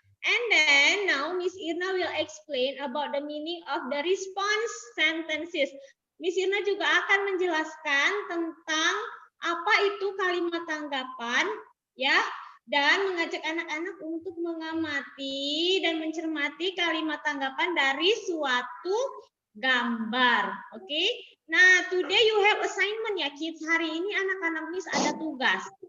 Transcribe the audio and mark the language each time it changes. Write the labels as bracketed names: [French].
[English] And then now Miss Irna will explain about the meaning of the response sentences. [Indonesian] Miss Irna juga akan menjelaskan tentang apa itu kalimat tanggapan ya, dan mengajak anak-anak untuk mengamati dan mencermati kalimat tanggapan dari suatu gambar. Oke. [English] Nah, today you have assignment ya kids. [Indonesian] Hari ini anak-anak Miss ada tugas.